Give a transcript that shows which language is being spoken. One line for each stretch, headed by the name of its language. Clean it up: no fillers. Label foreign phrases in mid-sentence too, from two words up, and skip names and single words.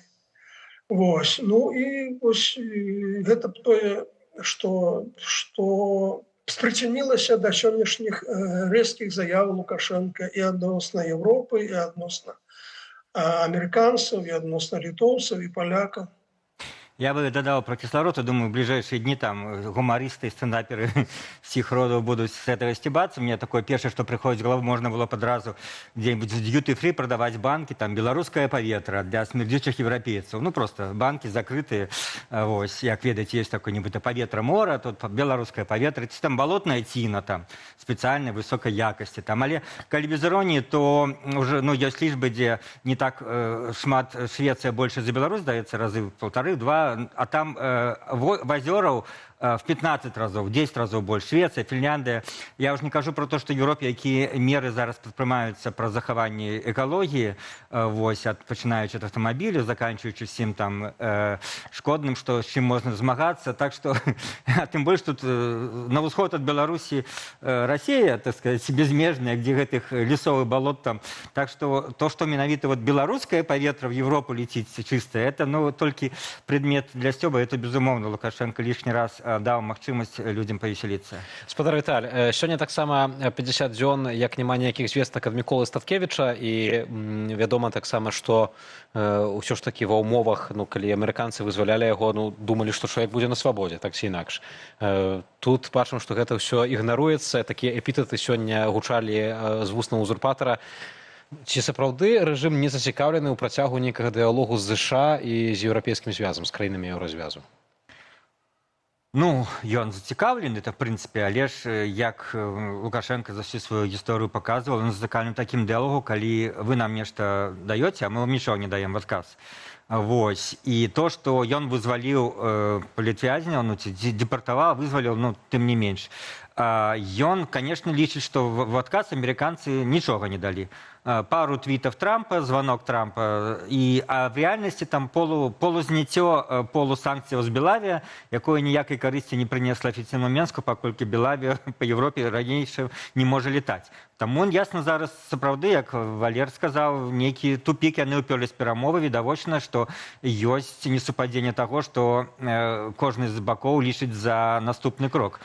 Belarusian: Вось, ну і вось гэта тое, што спрычынілася да сённяшніх рэзкіх заяў Лукашенка і адносна Европы, і адносна амерыканцаў, і адносна літоўцаў, і палякаў.
Russian: Я бы додал про кислород, я думаю, в ближайшие дни там гумористы, стендаперы всех родов будут с этого стебаться. Мне такое первое, что приходит в голову, можно было подразу где-нибудь в duty-free продавать банки, там, белорусское поветра для смердючих европейцев. Ну, просто банки закрытые, вот, як ведать, есть такое-нибудь поветра мора, тут белорусское поветра, там болотная тина, там, специальной высокой якости, там, але, коли без иронии, то уже, ну, есть лишь бы, где не так шмат Швеция больше за Беларусь дается, разы в полторы-два, а там озеров в 15 разов, в 10 разов больше. Швеция, Финляндия. Я уже не кажу про то, что в Европе какие меры зараз предпринимаются про захование экологии, вось, починаючи от автомобилей, заканчиваючи всем там шкодным, что, с чем можно змагаться. Так что, тем более, что на восход от Беларуси Россия, так сказать, безмежная, где этих лесов и болот там. Так что то, что менавіта вот белорусское поветра в Европу летит чистое, это, ну, только предмет для стёба.
Belarusian: Это, безумовно, Лукашенко
Russian: лишний раз
Belarusian: даў магчымасць людзям павесяліцца. Спадар Віталь, сёння таксама 50 дзён, як няма ніякіх звестак ад Міколы Статкевіча, і вядома таксама, што ўсё ж такі ва ўмовах, ну, калі амерыканцы вызвалялі яго, ну, думалі, што чалавек будзе на свабодзе, так ці інакш. Тут бачым, што гэта ўсё ігнаруецца, такія эпітэты сёння гучалі з вуснаў узурпатара. Ці сапраўды рэжым не зацікаўлены ў працягу нейкага дыялогу з ЗША і з еўрапейскім звязам, з краінамі еўразвязу? Ну, ён зацікаўлены,
Russian: это, в принципе,
Belarusian: але ж, як Лукашенко
Russian: за всю свою
Belarusian: гісторыю паказваў, он зацікаўлены такім дыялогу, калі вы нам нешта даёце, а мы вам нічого не даем в адказ. Вось. І то, што ён вызваліў палітвязняў, ну, ці департаваў, вызваліў, ну, тым не менш. Ён, конечно, лічыць, што в адказ амерыканцы нічога не далі.
Russian: пару твитов Трампа, звонок Трампа, а в реальности там
Belarusian: полузняццё полусанкцыяў з Белавія, якое ніякай карысці не прынесла афіцыйнаму Менску, паколькі Белавія па Еўропе ранейшая не можа летаць. Таму ясна зараз сапраўды, як Валер сказаў, нейкі тупік, яны ўпёрлись перамовы, відавочна, што ёсць несупадзенне таго, што кожны з бакоў лічыць за наступны крок.